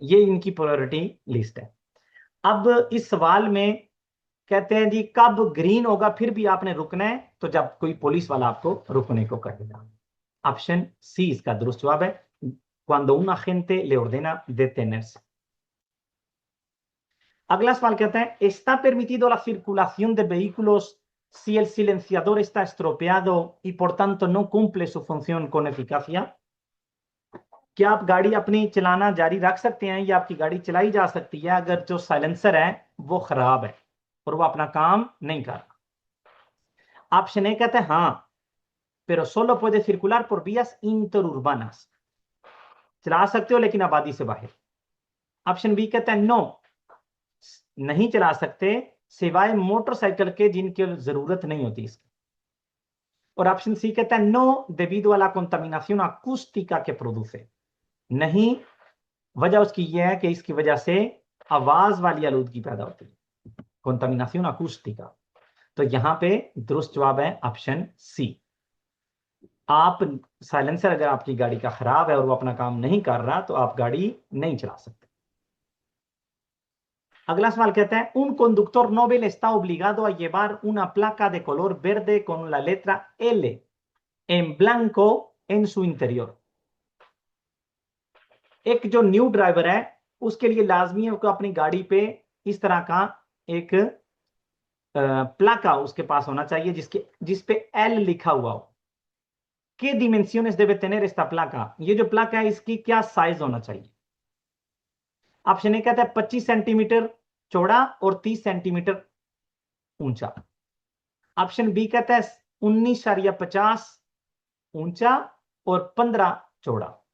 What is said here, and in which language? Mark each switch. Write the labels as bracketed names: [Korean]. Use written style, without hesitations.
[Hindi] ये इनकी priority list है। अब इस सवाल में कहते हैं जी कब ग्रीन होगा फिर भी आपने रुकना है? तो जब कोई पुलिस वाला आपको रुकने को कहेगा। ऑप्शन सी इसका दुरुस्त जवाब है, [Spanish] cuando un agente le ordena detenerse। [Hindi] अगला सवाल कहता है [Spanish] está permitido la circulación de vehículos si el silenciador está estropeado y por tanto no cumple su función con eficacia, [Hindi] क्या आप गाड़ी अपनी चलाना जारी रख सकते हैं या आपकी गाड़ी चलाई जा सकती है अगर जो साइलेंसर है वो खराब है और वो अपना काम नहीं कर रहा? ऑप्शन ए कहते हैं हाँ, [Spanish] pero solo puede circular por vías interurbanas, [Hindi] चला सकते हो लेकिन आबादी से बाहर। ऑप्शन बी कहते हैं नो, नहीं चला सकते सिवाय मोटरसाइकिल के जिनकी जरूरत नहीं होती इसकी। और ऑप्शन सी कहता है no [Spanish] debido a la contaminación acústica que produce, [Hindi] नहीं, वजह उसकी यह है कि इसकी वजह से आवाज वाली आलूदगी पैदा होती है, contaminación acústica। तो यहां पे दुरुस्त जवाब है ऑप्शन सी। आप साइलेंसर अगर आपकी गाड़ी का खराब है और वो अपना काम नहीं कर रहा तो आप गाड़ी नहीं चला सकते। अगला सवाल कहता है [Spanish] un conductor Nobel está obligado a llevar una placa de color verde con la letra L en blanco en su interior। [Hindi] एक जो न्यू ड्राइवर है उसके लिए लाजमी है कि अपनी गाड़ी पे इस तरह का एक प्लाका उसके पास होना चाहिए जिसपे एल लिखा हुआ हो। [Spanish] ¿Qué dimensiones debe tener esta placa? [Hindi] ये जो प्लाका है इसकी क्या साइज होना चाहिए? ऑप्शन ए कहता है 25 सेंटीमीटर चौड़ा और 30 सेंटीमीटर ऊंचा। ऑप्शन बी कहता है 19.50 ऊंचा और 15 चौड़ा।